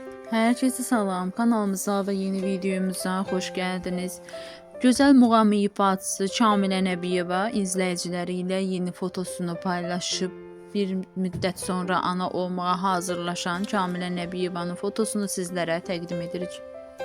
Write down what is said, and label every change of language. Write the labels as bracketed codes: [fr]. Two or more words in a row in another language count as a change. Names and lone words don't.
[tr] Herkese salam, kanalımıza ve yeni videomuza hoş geldiniz. [az] Güzel muğam ifaçısı Kamilə Nəbiyeva izləyiciləri ilə yeni fotosunu paylaşıb. Bir müddət sonra ana olmağa hazırlaşan Kamilə Nəbiyevanın fotosunu sizlərə təqdim edirik.